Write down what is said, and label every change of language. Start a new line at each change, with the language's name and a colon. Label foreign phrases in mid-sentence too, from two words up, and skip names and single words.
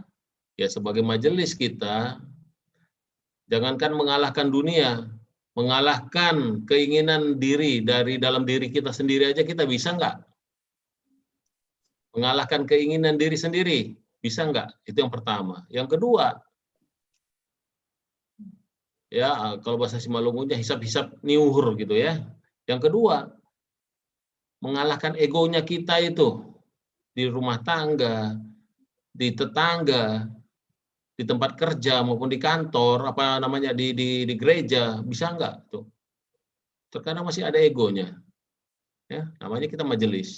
Indonesian: Ya, sebagai majelis kita, jangankan mengalahkan dunia, mengalahkan keinginan diri dari dalam diri kita sendiri aja kita bisa nggak? Mengalahkan keinginan diri sendiri, bisa nggak? Itu yang pertama. Yang kedua, ya kalau bahasa Simalungunnya
Batak Simalungun: hisap-hisap niuhur
Indonesian: gitu ya. Yang kedua, mengalahkan egonya kita itu di rumah tangga, di tetangga, di tempat kerja maupun di kantor, apa namanya di gereja, bisa nggak tuh? Terkadang masih ada egonya, ya namanya kita majelis.